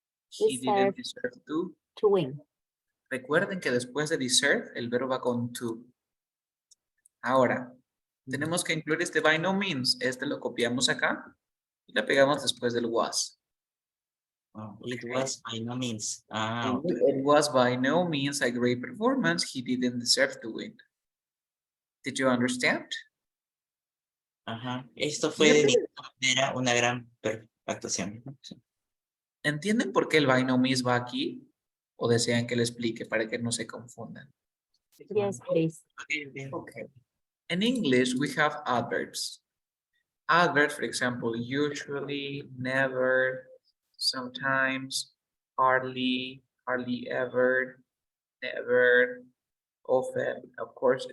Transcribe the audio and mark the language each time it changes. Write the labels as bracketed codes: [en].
[en] He didn't deserve deserve to. to win. [es] Recuerden que después de deserve, el verbo va con to. Ahora, tenemos que incluir este by no means. Este lo copiamos acá y lo pegamos después del was. [en] Oh, it was by no means. Ah, okay. It was by no means a great performance. He didn't deserve to win. Did you understand? Ajá. [es] Esto fue de mi manera una gran actuación. ¿Entienden por qué el by no means va aquí? ¿O desean que le explique para que no se confundan? [en] Yes, please. Okay. In English, we have adverbs. Adverbs, for example, usually, never, sometimes, hardly, hardly ever, never, often, of course.